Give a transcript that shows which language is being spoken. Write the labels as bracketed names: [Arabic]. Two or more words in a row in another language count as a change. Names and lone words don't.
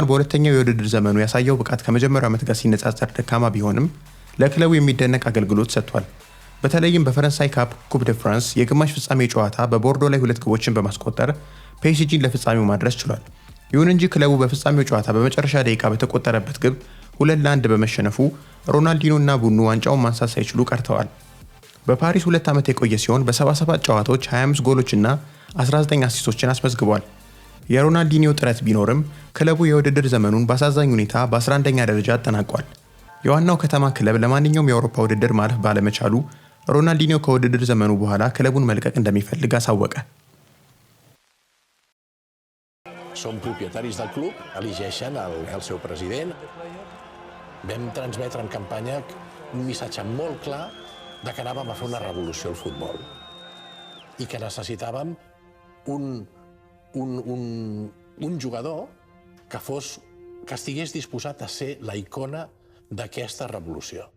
[Amharic] በሁለተኛው የውድድር ዘመኑ ያሳየው ብቃት ከመጀመሪያው ዓመት ጋር ሲነጻጸር ደካማ ቢሆንም ለክለቡ የሚደነቅ አገልግሎት ሰጥቷል። በተለይም በፈረንሳይ ካፕ ኩፕ ደ ፍራንስ የግማሽ ፍጻሜ ጨዋታ በቦርዶ ላይ 2 ግቦችን በማስቆጠር ፒኤስጂን ለፍጻሜው ማድረስ ችሏል። ይሁን እንጂ ክለቡ በፍጻሜው ጨዋታ በመጨረሻ ደቂቃ በተቆጠረበት ግብ 2-1 በመሸነፉ ሮናልዲኒዮ እና ቡድኑ ዋንጫውን ማንሳት ሳይችሉ ቀርተዋል። በፓሪስ 2 ዓመት የቆየ ሲሆን በ77 ጨዋታዎች 25 ጎሎችና 19 አሲስቶችን አስመዝግቧል። የሮናልዲኒዮ ጥረት ቢኖርም ክለቡ የውድድር ዘመኑን በአሳዛኝ ሁኔታ በ11ኛ ደረጃ አጠናቋል። የዋናው ከተማ ክለብ ለማንኛውም የአውሮፓ ውድድር ማለፍ ባለመቻሉ ሮናልዲኒዮ ከውድድር ዘመኑ በኋላ ክለቡን መልቀቅ እንደሚፈልግ አሳወቀ። [Catalan] Som propietaris del club, elegeixen el seu president. Vam transmetre en campanya un missatge molt clar de que anàvem a fer una revolució al futbol i que necessitàvem un jugador que estigués disposat a ser la icona d'aquesta revolució.